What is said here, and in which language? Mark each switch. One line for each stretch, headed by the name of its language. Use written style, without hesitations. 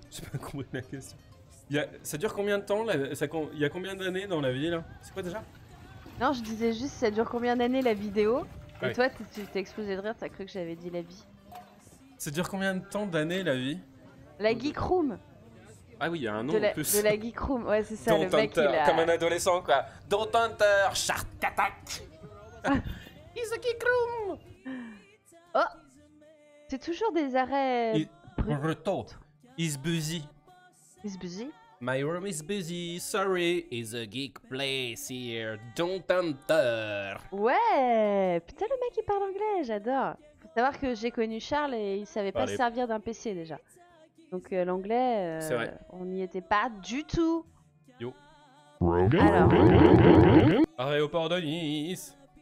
French: J'ai pas compris la question. Ça dure combien de temps là? Il y a combien d'années dans la vie là? C'est quoi déjà? Non, je disais juste ça dure combien d'années la vidéo? Et ouais. Toi, tu t'es explosé de rire, t'as cru que j'avais dit la vie. Ça dure combien de temps d'années la vie? La Geek Room. Ah oui, il y a un nom en plus. De la Geek Room, ouais, c'est ça, le mec il a... Comme un adolescent quoi.
English: Don't enter, Shark Attack. It's a Geek Room.
French: Oh, c'est toujours des arrêts... Retour.
English: Is busy. Is busy? My room is busy. Sorry, it's a geek place here. Don't enter.
French: Ouais, putain le mec il parle anglais, j'adore. Faut savoir que j'ai connu Charles et il savait pas se servir d'un PC déjà. Donc l'anglais, on n'y était pas du tout. Yo. Alors. Aréoport de Nice.